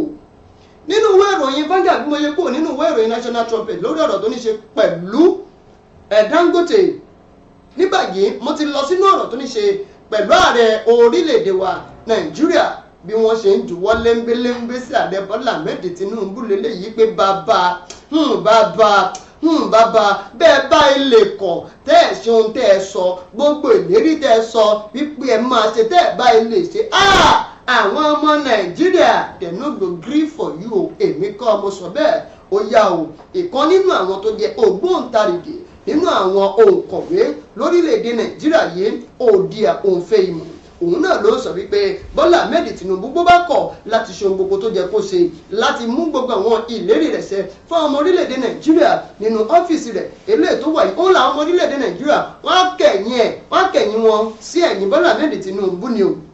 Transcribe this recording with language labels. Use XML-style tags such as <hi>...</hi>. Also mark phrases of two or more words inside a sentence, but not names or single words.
<yo>Nínú ìwé ìròyìn Vanguard bí mo ṣe kúrò nínú ìwé ìròyìn National Trumpet lórí ọ̀rọ̀ tó ní ṣe pẹ̀lú Dangote ní báyìí mo ti lọ sínú ọ̀rọ̀ tó ní ṣe pẹ̀lú ààrẹ orílẹ̀-èdè wa Nàìjíríà bí wọ́n ṣe ń juwọ́ lẹ́ńbẹ́lẹ́ńbẹ́ sí ààrẹ Bọ́lá Ahmed Tinubu lélẹ́yìí pé bàbá bẹ́ẹ̀ bá ilé kọ̀ tẹ́ ẹ̀ ṣe ohun tẹ́ ẹ sọ gbogbo ìlérí tẹ́ ẹ sọ wípé ẹ máa ṣe tẹ́ ẹ bá ilé ṣe àwọn ọmọ Nàìjíríà</yo> <pcm>they no go gree for you</pcm> <yo>o èmi kọ́ mo sọ bẹ́ẹ̀ ó yá o ìkan nínú àwọn tó jẹ́ ògbóǹtarìgì nínú àwọn òǹkọ̀wé lórílẹ̀‐èdè Nàìjíríà yìí Òdìà Òǹfẹ́ Ìmọ̀ òun náà ló sọ wípé Bọ́lá Ahmed Tinubu bó bá kọ̀ láti ṣe ohun gbogbo tó jẹ́ kó ṣe láti mú gbogbo àwọn ìlérí rẹ̀ ṣẹ fún ọmọ orílẹ̀‐èdè Nàìjíríà nínú ọ́fíìsì rẹ̀ eléyìí tó wà yìí òun làwọn ọmọ orílẹ̀‐èdè Nàìjíríà wọ́n á kẹ̀yìn wọn sí ẹ̀yìn Bọ́lá Ahmed Tinubu ni o.</yo>